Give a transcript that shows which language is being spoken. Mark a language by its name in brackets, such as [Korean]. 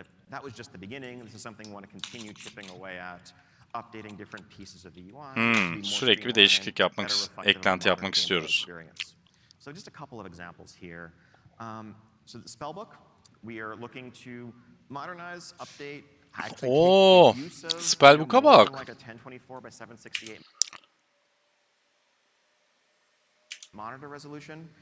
[English] That was just the beginning. This is something we want to continue chipping away at, updating different pieces of the UI. [Turkish] Sürekli bir değişiklik yapmak, eklenti yapmak istiyoruz. [English] So just a couple of examples here. So the spellbook, we are looking to modernize, update, [Turkish] Oo, spellbook'a bak. [English] like a 1024 by 768 monitor resolution.